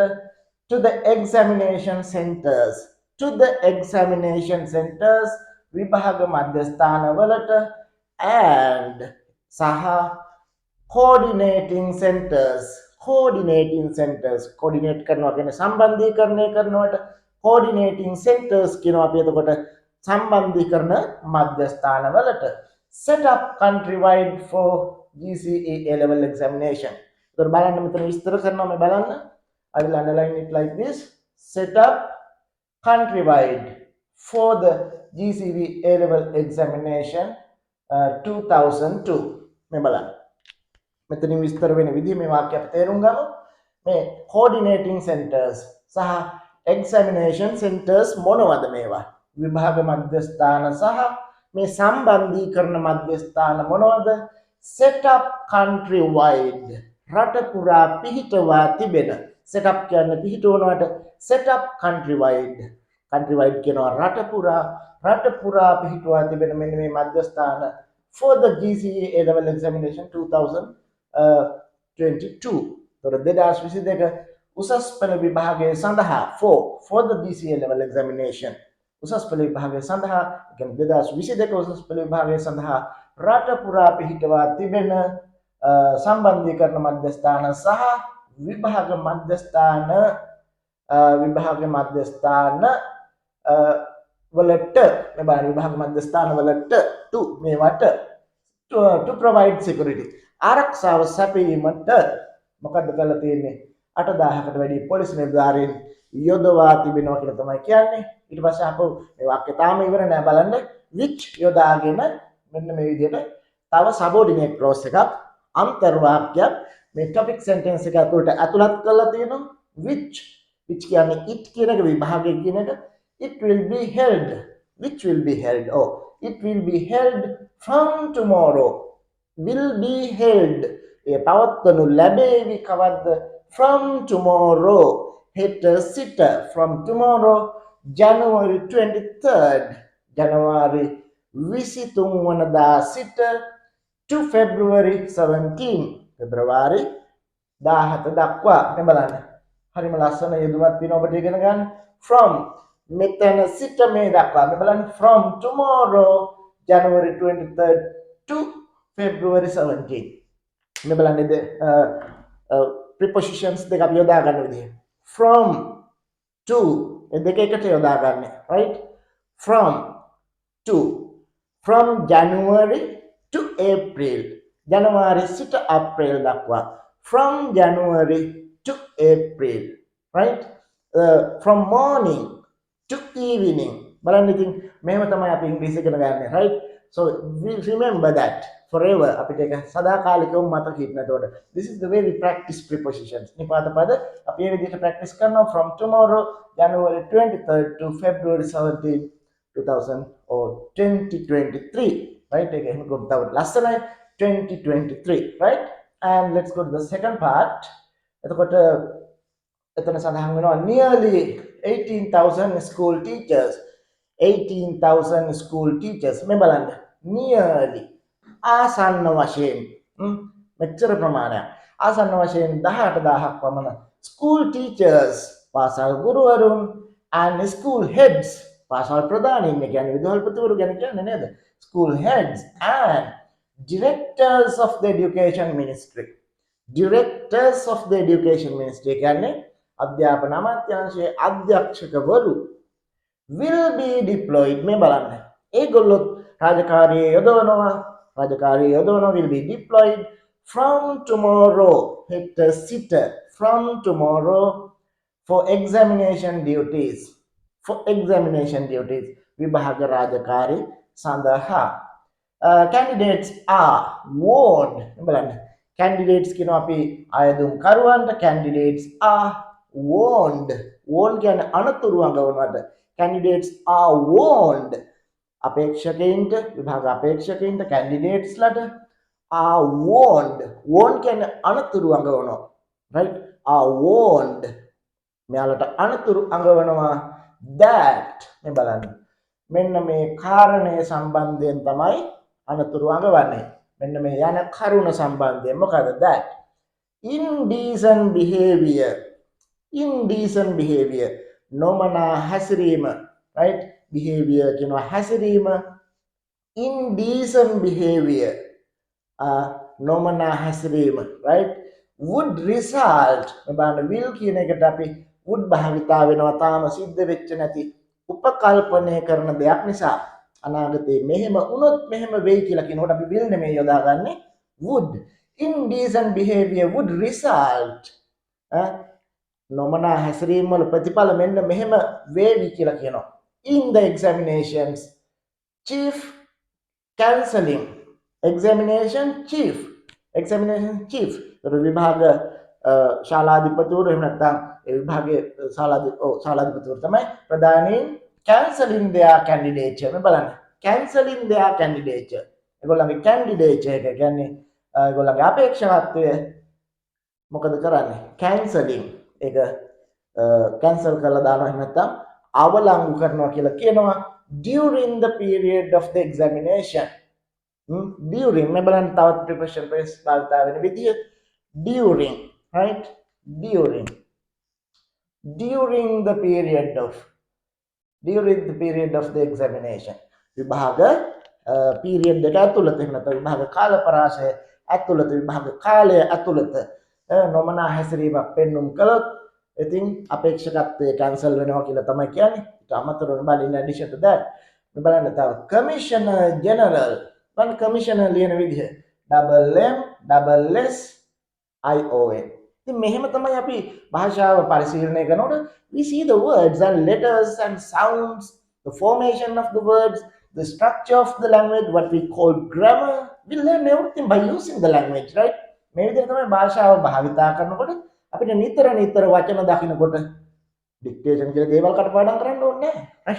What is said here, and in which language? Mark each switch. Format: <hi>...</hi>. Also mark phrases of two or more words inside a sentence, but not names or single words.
<en>to the examination centers</en> <si>විභාග මධ්‍යස්ථානවලට. and සහ</si> <en>coordinating centers coordinate</en> <si>කරනවා කියන්නේ සම්බන්ධීකරණය කරනවට</si> <en>coordinating centers</en> <si>කියනවා අපි. එතකොට සම්බන්ධීකරණ මධ්‍යස්ථානවලට.</si> <en>set up countrywide for GCE A-level examination.</en> <si>එතකොට බලන්න මෙතන විස්තර කරනවා මේ බලන්න.</si> <en>I will underline it like this. set up countrywide for the GCE A-level examination 2002.</en> <si>මේ බලන්න. මෙතනින් විස්තර වෙන විදිහ මේ වාක්‍ය අපි තේරුම් ගමු. මේ</si> <en>coordinating centers</en> <si>සහ</si> <en>examination centers</en> <si>මොනවද මේවා? විභාග මධ්‍යස්ථාන සහ මේ සම්බන්ධීකරණ මධ්‍යස්ථාන මොනවද?</si> <en>set up countrywide</en> <si>රට පුරා පිහිටවා තිබෙන.</si> <en>set up</en> <si>කියන්නේ පිහිටවනවට,</si> <en>set up countrywide</en> <si>කියනවා රට පුරා පිහිටවා තිබෙන මෙන්න මේ මධ්‍යස්ථාන</si> <en>for the GCE A-level examination 2022.</en> <si>තොර 2022 උසස් පෙළ විභාගය සඳහා</si> <en>for the GCE A-level examination</en> <si>උසස් පෙළ විභාගය සඳහා කියන්නේ 2022 උසස් පෙළ විභාගය සඳහා රට පුරා පිහිටවා තිබෙන සම්බන්ධීකරණ මධ්‍යස්ථාන සහ විභාග මධ්‍යස්ථාන වලට මේ බලන්න විභාග මධ්‍යස්ථාන වලට to මේවට</si> <en>to provide security</en> <si>ආරක්ෂාව සැපයීමට මොකද්ද කරලා තියෙන්නේ? 8,000කට වැඩි පොලිස් නිලධාරීන් යොදවා තිබෙනවා කියලා තමයි කියන්නේ. ඊට පස්සේ අපෝ මේ වාක්‍ය තාම ඉවර නෑ බලන්න. which යොදාගෙන මෙන්න මේ විදිහට තව</si> <en>subordinate clause</en> <si>එකක් අන්තර් වාක්‍යයක් මේ</si> <en>topic sentence</en> <si>එක ඇතුළට ඇතුළත් කරලා තියෙනවා which කියන්නේ it කියන එක විභාගය කියන</si> <en>එක it will be held which will be held it will be held from tomorrow will be held ඒ</en> <si>පවත්වනු ලැබේවි කවද්ද</si> <en>from tomorrow</en> <si>හෙට සිට</si> <en>from tomorrow January 23rd</en> <si>ජනවාරි 23 වනදා සිට</si> <en>to February 17</en> <si>පෙබරවාරි 17 දක්වා මේ බලන්න හරිම ලස්සන යෙදුමක් තියෙනවා ඔබට ඉගෙන ගන්න from මෙතන සිට මේ දක්වා මේ බලන්න</si> <en>from tomorrow January 23rd to February 17</en> <si>මේ බලන්න prepositions දෙක අපි යොදා ගන්න විදිහ</si> <en>from to</en> <si>ඒ දෙක එකට යොදා ගන්න right</si> <en>from January to April January සිට April දක්වා from January to April right from morning to evening</en> <si>බලන්න ඉතින් මෙහෙම තමයි අපි ඉංග්‍රීසි ඉගෙන ගන්න</si> <en>right so we remember that forever</en> <si>අපිට ඒක සදාකාලිකව මතක හිටිනකොට</si> <en>this is the way we practice prepositions</en> <si>නිපාත පද අපි මේ විදිහට practice කරනවා</si> <en>from tomorrow January 23rd to February 17 2023 right</en> <si>ඒක එහෙම ගොඩ තව ලස්සනයි</si> <en>2023 right and let's go to the second part</en> <si>එතකොට එතන සඳහන් වෙනවා</si> <en>nearly 18,000 school teachers</en> <si>මේ බලන්න nearly ආසන්න වශයෙන් මෙච්චර ප්‍රමාණයක් ආසන්න වශයෙන් 18000ක් පමණ</si> <en>school teachers</en> <si>පාසල් ගුරුවරුන්</si> <en>and school heads</en> <si>පාසල් ප්‍රධානීන් කියන්නේ විදුහල්පතිවරු ගැන කියන්නේ නේද</si> <en>school heads and directors of the education ministry</en> <si>කියන්නේ අධ්‍යාපන අමාත්‍යාංශයේ අධ්‍යක්ෂකවරු</si> <en>will be deployed</en> <si>මේ බලන්න ඒගොල්ලෝ රාජකාරියේ යොදවනවා</si> <en>will be deployed from tomorrow</en> <si>හෙට සිට</si> <en>from tomorrow for examination duties</en> <si>විභාග රාජකාරී සඳහා</si> <en>candidates are warned</en> <si>බලන්න candidates කියනවා අපි අයදුම් කරුවන්ට candidates</si> <en>are warned</en> <si>කියන්නේ අනතුරු අඟවනවට</si> <en>candidates are warned</en> <si>අපේක්ෂකයින්ට විභාග අපේක්ෂකයින්ට candidates ලට</si> <en>are warned</en> <si>කියන්නේ අනතුරු අඟවනවා right</si> <en>are warned</en> <si>මෙයාලට අනතුරු අඟවනවා that මේ බලන්න මෙන්න මේ කාරණය සම්බන්ධයෙන් තමයි අනතුරු අඟවන්නේ මෙන්න මේ යන කරුණ සම්බන්ධයෙන් මොකද</si> <en>that indecent behavior</en> <si>නොමනා හැසිරීම</si> <en>right behavior</en> <si>කියනවා හැසිරීම</si> <en>indecent behavior</en> <si>නොමනා හැසිරීම</si> <en>right would result බලන්න</en> <si>will කියන එකට අපි would භාවිතා වෙනවා තාම සිද්ධ වෙච්ච නැති උපකල්පනය කරන දෙයක් නිසා අනාගතේ මෙහෙම වුණොත් මෙහෙම වෙයි කියලා කියනකොට අපි will නෙමෙයි යොදාගන්නේ would</si> <en>indecent behavior would result</en> <si>නොමනා හැසිරීම වල ප්‍රතිඵල මෙන්න මෙහෙම වේවි කියලා කියනවා</si> <en>in the examinations chief cancelling examination chief</en> <si>විභාග ශාලාධිපතිවරු එහෙම නැත්නම් ඒ විභාගයේ ශාලාධිපතිවරු තමයි ප්‍රධානීන්</si> <en>cancelling their candidature</en> <si>මේ බලන්න</si> <en>cancelling their candidature</en> <si>ඒගොල්ලන්ගේ candidature එක කියන්නේ ඒගොල්ලන්ගේ අපේක්ෂාවත්වය මොකද කරන්නේ cancelling ඒක cancel කරලා දානවා එහෙම නැත්නම් අවලංගු කරනවා කියලා කියනවා</si> <en>during the period of the examination</en> <si>during මේ බලන්න තවත්</si> <en>preposition phrase</en> <si>භාවිතා වෙන විදිය during right</si> <en>during the period of the examination</en> <si>විභාග period එක ඇතුළත එහෙම නැත්නම් විභාග කාල පරාසය ඇතුළත විභාග කාලය ඇතුළත නොමනා හැසිරීමක් පෙන්눔 කළොත් ඉතින් අපේක්ෂකත්වය cancel වෙනවා කියලා තමයි කියන්නේ. ඊට අමතරව බලන්න</si> <en>in addition to that</en> <si>මේ බලන්න තව</si> <en>commissioner general one commissioner</en> <si>ලියන විදිහ MMSSION ඉතින් මෙහෙම තමයි අපි භාෂාව පරිශීලනය කරනකොට</si> <en>we see the words and letters and sounds the formation of the words the structure of the language what we call grammar we learn everything by using the language right</en> <si>මේ විදිහට තමයි භාෂාව භාවිතා කරනකොට අපිට නිතර වචන දකින්නකොට</si> <en>dictation</en> <si>කියලා දේවල් කටපාඩම් කරන්න ඕනේ නැහැ.</si> <en>Right?</en>